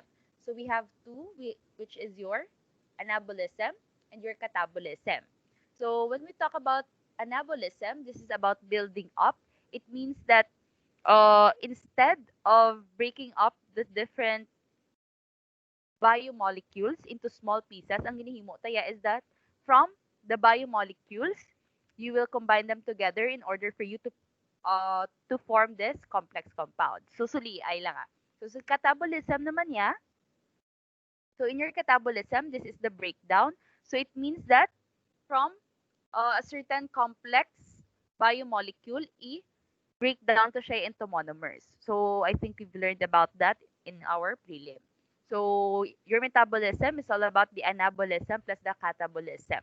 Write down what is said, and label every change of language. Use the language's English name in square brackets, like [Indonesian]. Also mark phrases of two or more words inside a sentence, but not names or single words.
[English] So we have two, which is your anabolism and your catabolism. So when we talk about anabolism, this is about building up. It means that instead of breaking up the different biomolecules into small pieces, [Hiligaynon] ang ginihimo taya [English] is that from the biomolecules, you will combine them together in order for you to form this complex compound. [Hiligaynon] So suli ay lang ah. So sa catabolism naman niya, [English] so in your catabolism, this is the breakdown. So it means that from a certain complex biomolecule, break down to siya into monomers. So I think we've learned about that in our prelim. So your metabolism is all about the anabolism plus the catabolism.